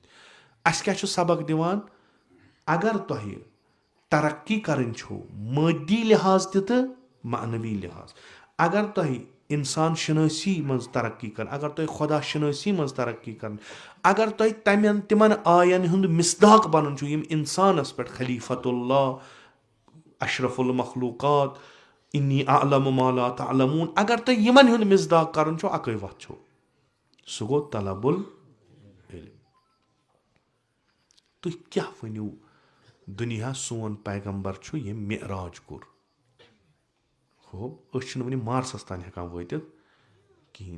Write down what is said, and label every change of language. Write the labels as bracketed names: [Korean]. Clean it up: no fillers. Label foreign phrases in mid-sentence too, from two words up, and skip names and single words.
[Kashmiri] اَسہِ کیٛاہ چھُ سبق دِوان, اگر تۄہہِ ترقی کَرٕنۍ چھو مٲدی لحاظ تہِ تہٕ معنوی لحاظ, اگر تۄہہِ اِنسان شِنٲسی منٛز ترقی کَرٕنۍ, اگر تۄہہِ خۄدا شِنٲسی منٛز ترقی کَرٕنۍ, اگر تۄہہِ تِمن آین ہُنٛد مِصداق بنُن چھُ یِم اِنسانس پٮ۪ٹھ [Arabic] خلیفت اللہ, اشرف المخلوقات, انی اعلم ما لا تعلمون, [Kashmiri] اگر تۄہہِ یِمن ہُنٛد مِصداق کَرُن چھُ اَکٕے وَتھ چھو, سُہ گوٚو [Arabic] طلب العلم. [Kashmiri] تُہۍ کیٛاہ ؤنِو دُنیا سون پیغمبر چھُ ییٚمۍ معراج کوٚر, ہو أسۍ چھِنہٕ وُنہِ مارسس تانۍ ہٮ۪کان وٲتِتھ کِہینۍ.